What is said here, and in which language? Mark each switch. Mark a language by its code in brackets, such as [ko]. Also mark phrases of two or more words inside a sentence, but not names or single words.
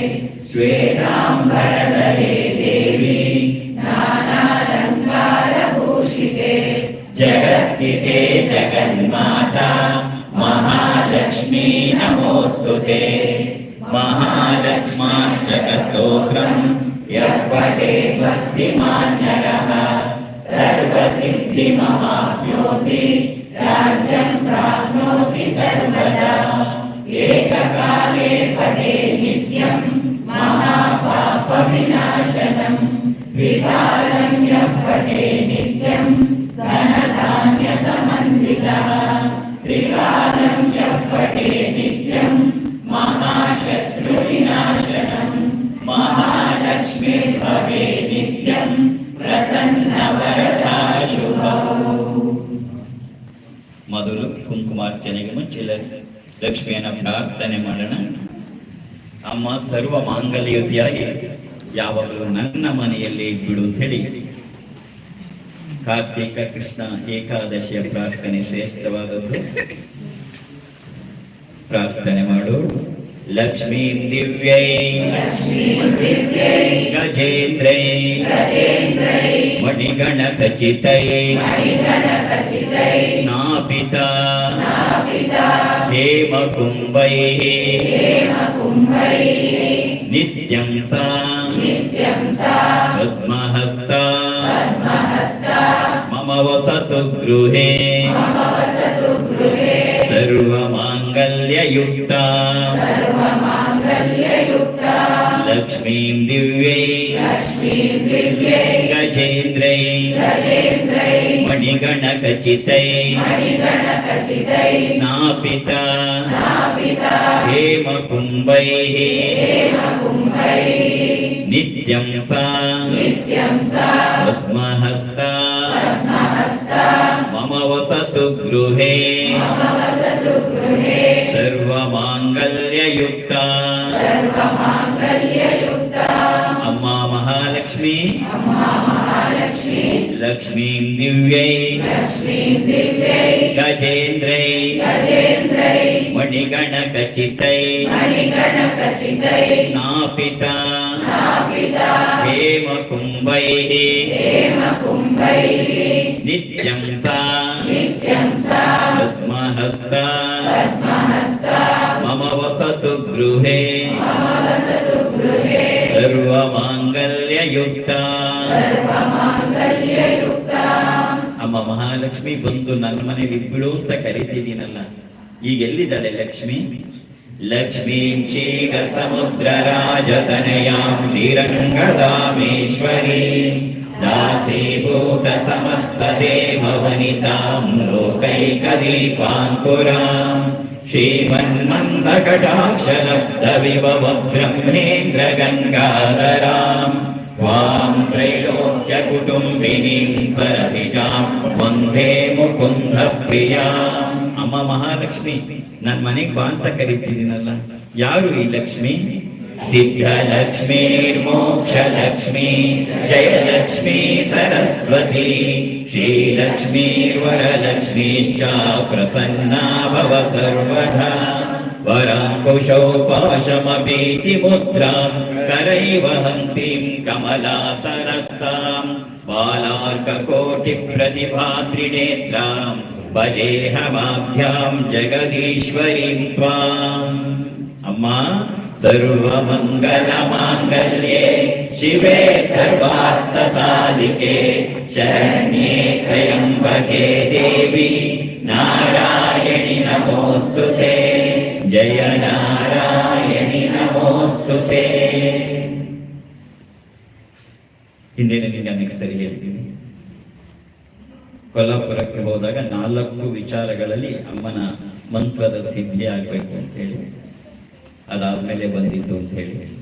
[sa] ಶ್ವೇತಾಂಬರಧರೆ ದೇವಿ ನಾನಾಲಂಕಾರ ಭೂಷಿತೆ ಜಗಸ್ಥಿತೆ ಜಗನ್ಮಾತಾ ಮಹಾಲಕ್ಷ್ಮೀ ನಮೋಸ್ತುತೆ. ಮಹಾಲಕ್ಷ್ಮಾಷ್ಟಕ ಸ್ತೋತ್ರಂ ಯಪ್ಪಟೇ ಭಕ್ತಿಮಾನ್ ನರಃ ಸರ್ವಸಿದ್ಧಿ ಮಹಾಪ್ನೋತಿ ರಾಜ್ಯಂ ಪ್ರಾಪ್ನೋತಿ ಸರ್ವದಾ. ಏಕಕಾಲೇ ಪಠೇ ನಿತ್ಯಂ ಮಹಾಪಾಪ ವಿನಾಶನಂ ವಿಕಾಲಂ ಯಪ್ಪಟೇ ನಿತ್ಯಂ ಧನಧಾನ್ಯ ಸಮನ್ವಿತಃ. ತ್ರಿಕಾಲಂ ಯಪ್ಪಟೇ ನಿತ್ಯಂ ಮಹಾಶತ್ರು ವಿನಾಶನಂ ಮಹಾಲಕ್ಷ್ಮೀ ಭವೆ ನಿತ್ಯಂ ಪ್ರಸನ್ನ ವರದಾ ಶುಭವು. [kn] ಮೊದಲು ಕುಂಕುಮಾರ್ಚನೆಗೆ ಮುಂಚೆ ಲಕ್ಷ್ಮಿಯನ್ನ ಪ್ರಾರ್ಥನೆ ಮಾಡೋಣ. ಅಮ್ಮ ಸರ್ವ ಮಾಂಗಲ್ಯತೆಯಾಗಿ ಯಾವಾಗಲೂ ನನ್ನ ಮನೆಯಲ್ಲಿ ಬಿಡು ಅಂತ ಹೇಳಿ ಕಾರ್ತಿಕ ಕೃಷ್ಣ ಏಕಾದಶಿಯ ಪ್ರಾರ್ಥನೆ ಶ್ರೇಷ್ಠವಾದದ್ದು. ಪ್ರಾರ್ಥನೆ ಮಾಡು. [sa] ಲಕ್ಷ್ಮೀ ದಿವ್ಯೈ ಗಜೇಂದ್ರೈ ಮಣಿಗಣ ಖಚಿತೈ ಸ್ನಾಪಿತ ಹೇಮ ಕುಂಭೈ ನಿತ್ಯಂ ಸಾ ಪದ್ಮಹಸ್ತ ಮಮ ವಸತು ಗೃಹೇ ಸರ್ವಮಾಂಗಲ್ಯಯುಕ್ತ ಲಕ್ಷ್ಮೀಂ ದಿವ್ಯೈ ಗಜೇಂದ್ರೈ ಮಣಿಗಣ ಖಚಿತೈ ಸ್ನಾಪಿತ ಹೇಮ ಕುಂಭೈ ನಿತ್ಯಂ ಸಾ ಪದ್ಮಹಸ್ತ ಮಮ ವಸತು ಗೃಹೇ ಸರ್ವಮಾಂಗಲ್ಯಯುಕ್ತ. ಅಮ್ಮ ಮಹಾಲಕ್ಷ್ಮಿ ಲಕ್ಷ್ಮೀಂ ದಿವ್ಯೈ ಗಜೇಂದ್ರೈ ಮಣಿಗಣ ಖಚಿತೈ ಸ್ನಾಪಿತ ಹೇಮ ಕುಂಭೈ ನಿತ್ಯಂ ಸಾ ಪದ್ಮಹಸ್ತ ಮಮ ವಸತು ಗೃಹೇ ಸರ್ವಮಾಂಗಲ್ಯಯುಕ್ತ. [kn] ಅಮ್ಮ ಮಹಾಲಕ್ಷ್ಮಿ ಬಂದು ನನ್ನ ಮನೆಯಲ್ಲಿ ಬಿಡು ಅಂತ ಕರಿತಿದ್ದೀನಲ್ಲ, ಈಗ ಎಲ್ಲಿದ್ದಾಳೆ ಲಕ್ಷ್ಮಿ? [sa] ಲಕ್ಷ್ಮೀಂ ಕ್ಷೀರ ಸಮುದ್ರ ರಾಜತನಯಾಂ ಶ್ರೀರಂಗದಾಮೇಶ್ವರಿ दासीभूत समस्तदेववनितां लोकैकदीपाङ्कुराम् श्रीमन्मन्दकटाक्षलब्धविभव ब्रह्मेन्द्रगङ्गाधराम् त्वां त्रैलोक्यकुटुम्बिनीं सरसिजां वन्दे मुकुन्दप्रियाम्. [kn] ಅಮ್ಮ ಮಹಾಲಕ್ಷ್ಮಿ, ನನ್ನ ಮನೆಗೆ ಬಾ ಅಂತ ಕರೀತಿದ್ದೀನಲ್ಲ, ಯಾರು ಈ ಲಕ್ಷ್ಮಿ? [sa] ಸಿದ್ಧಲಕ್ಷ್ಮೀ ಮೋಕ್ಷಲಕ್ಷ್ಮೀ ಜಯಲಕ್ಷ್ಮೀ ಸರಸ್ವತಿ ಶ್ರೀಲಕ್ಷ್ಮೀ ವರಲಕ್ಷ್ಮೀಶ್ಚ ಪ್ರಸನ್ನಾ ಭವ ಸರ್ವದಾ. ವರಾಂಕುಶೌ ಪಾಶಮಪೀತಿ ಮುದ್ರಾಂ ಕರೈವ ಹಂತಿಂ ಕಮಲಾಸನಸ್ತಾಂ ಬಾಲಾರ್ಕಕೋಟಿ ಪ್ರತಿಭಾತ್ರಿನೇತ್ರಾಂ ಭಜೇಹಮಾಭ್ಯಾಂ ಜಗದೀಶ್ವರೀಂ ತ್ವಾಂ. ಅಮ್ಮ, ಸರ್ವಮಂಗಲಮಾಂಗಲ್ಯೆ ಶಿವೆ ಸರ್ವಾರ್ಥಸಾಧಿಕೆ ಶರಣ್ಯೇ ತ್ರ್ಯಂಬಕೆ ದೇವಿ ನಾರಾಯಣಿ ನಮೋಸ್ತುತೆ. ಜಯ ನಾರಾಯಣಿ ನಮೋಸ್ತುತೆ. [kn] ಹಿಂದಿನ ನನಗೆ ಸರಿ ಹೇಳ್ತೀನಿ. ಕೊಲ್ಲಾಪುರಕ್ಕೆ ಹೋದಾಗ 4 ವಿಚಾರಗಳಲ್ಲಿ ಅಮ್ಮನ ಮಂತ್ರದ ಸಿದ್ಧಿ ಆಗ್ಬೇಕು ಅಂತ ಹೇಳಿ, ಅದಾದ್ಮೇಲೆ ಬಂದಿದ್ದು ಅಂತ ಹೇಳಿ.